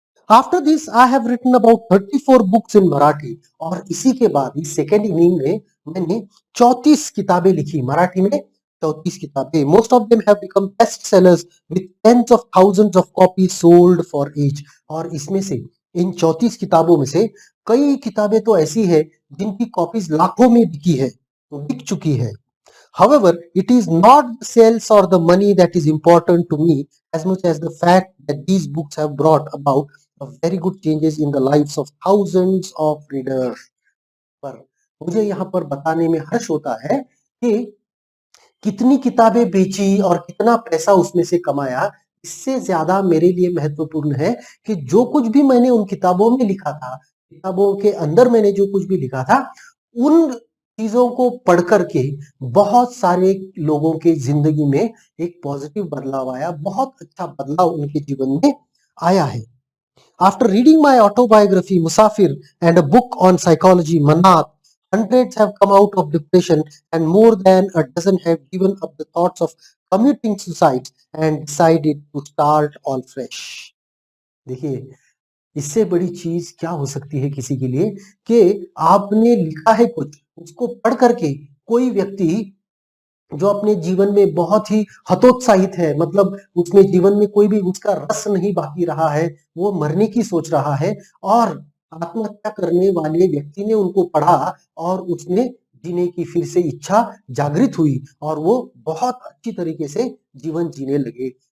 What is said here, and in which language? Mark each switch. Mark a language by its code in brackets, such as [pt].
[en] after this I have written about 34 books in Marathi, [hi] और इसी के बाद इस सेकेंड इनिंग में मैंने 34 किताबें लिखी मराठी में, 34 किताबें। [en] Most of them have become best sellers with tens of thousands of copies sold for each. [hi] और इसमें से, इन 34 किताबों में से कई किताबें तो ऐसी है जिनकी कॉपीज लाखों में बिक चुकी है। [en] However, it is not the sales or the money that is important to me as much as the fact that these books have brought about a very good changes in the lives of thousands of readers. [hi] पर मुझे यहाँ पर बताने में हर्ष होता है कि कितनी किताबें बेची और कितना पैसा उसमें से कमाया, इससे ज्यादा मेरे लिए महत्वपूर्ण है कि जो कुछ भी मैंने उन किताबों में लिखा था, किताबों के अंदर मैंने जो कुछ भी लिखा था, उन चीजों को पढ़ करके बहुत सारे लोगों के जिंदगी में एक पॉजिटिव बदलाव आया, बहुत अच्छा बदलाव उनके जीवन में आया है। [en] After reading my autobiography, Musafir, and a book on psychology, Manat, hundreds have come out of depression and more than a dozen have given up the thoughts of committing suicide and decided to start all fresh. [hi] देखिए, इससे बड़ी चीज क्या हो सकती है किसी के लिए कि आपने लिखा है कुछ, उसको पढ़ करके कोई व्यक्ति जो अपने जीवन में बहुत ही हतोत्साहित है, मतलब उसमें जीवन में कोई भी उसका रस नहीं बाकी रहा है, वो मरने की सोच रहा है, और आत्महत्या करने वाले व्यक्ति ने उनको पढ़ा और उसने जीने की फिर से इच्छा जागृत हुई और वो बहुत अच्छी तरीके से जीवन जीने लगे।